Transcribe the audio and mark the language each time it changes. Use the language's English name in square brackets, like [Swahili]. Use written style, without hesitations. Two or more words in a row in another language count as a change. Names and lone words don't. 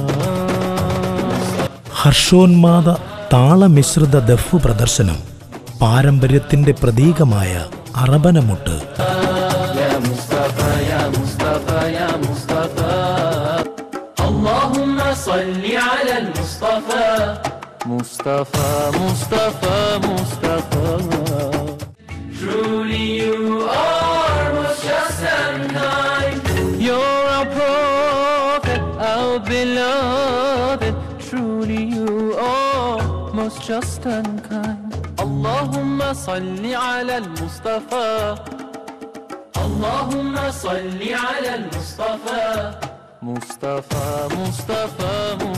[Malayalam] ഹർഷോന്മാദ താളമിശ്രിത ദഫ് പ്രദർശനം, പാരമ്പര്യത്തിൻ്റെ പ്രതീകമായ അറബനമുട്ട്. [Arabic] اللهم صل على المصطفى، مصطفى، مصطفى، مصطفى. [English] Truly you are most just and kind. You're our prophet, our beloved. Truly you are most just and kind. [Arabic] اللهم صل على المصطفى، اللهم صل على المصطفى، مصطفى، مصطفى.